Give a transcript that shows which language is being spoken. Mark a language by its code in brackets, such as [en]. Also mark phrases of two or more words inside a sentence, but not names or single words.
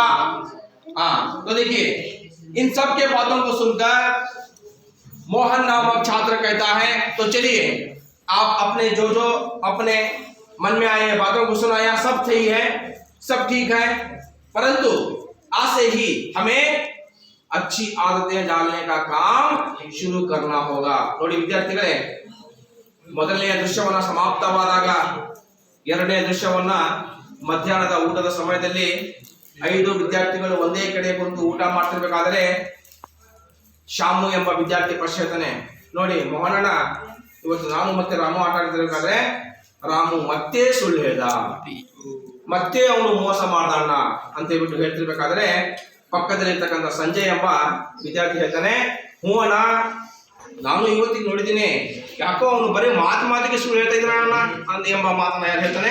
[hi] हाँ तो देखिए इन सब के बातों को सुनकर मोहन नामक छात्र कहता है तो चलिए आप अपने जो जो अपने मन में आए बातों को सुनाया, सब सही है, सब ठीक है, परंतु आज से ही हमें अच्छी आदतें डालने का काम शुरू करना होगा। [kn] ನೋಡಿ ವಿದ್ಯಾರ್ಥಿಗಳೇ, ಮೊದಲನೆಯ ದೃಶ್ಯವನ್ನ ಸಮಾಪ್ತವಾದಾಗ ಎರಡನೇ ದೃಶ್ಯವನ್ನ ಮಧ್ಯಾಹ್ನದ ಊಟದ ಸಮಯದಲ್ಲಿ 5 ವಿದ್ಯಾರ್ಥಿಗಳು ಒಂದೇ ಕಡೆ ಕುಳಿತು ಊಟ ಮಾಡ್ತಿರ್ಬೇಕಾದ್ರೆ ಶಾಮು ಎಂಬ ವಿದ್ಯಾರ್ಥಿ ಪ್ರಶ್ನೆ ಹೇಳ್ತಾನೆ, ನೋಡಿ ಮೋಹನಣ್ಣ ಇವತ್ತು ನಾನು ಮತ್ತೆ ರಾಮು ಆಟ ಆಡ್ತಿರ್ಬೇಕಾದ್ರೆ ರಾಮು ಮತ್ತೆ ಸುಳ್ಳು ಹೇಳ್ದ, ಮತ್ತೆ ಅವನು ಮೋಸ ಮಾಡ್ದಣ್ಣ ಅಂತ ಹೇಳ್ಬಿಟ್ಟು ಹೇಳ್ತಿರ್ಬೇಕಾದ್ರೆ ಪಕ್ಕದಲ್ಲಿರ್ತಕ್ಕಂಥ ಸಂಜಯ್ ಎಂಬ ವಿದ್ಯಾರ್ಥಿ ಹೇಳ್ತಾನೆ, ಹ್ಞೂ ಅಣ್ಣ ನಾನು ಇವತ್ತಿಗೆ ನೋಡಿದ್ದೀನಿ, ಯಾಕೋ ಅವನು ಬರೀ ಮಾತಿಗೆ ಸುಳ್ಳು ಹೇಳ್ತಾ ಇದ್ದಾನ ಅಂತ ಎಂಬ ಮಾತನ್ನ ಯಾರು ಹೇಳ್ತಾನೆ?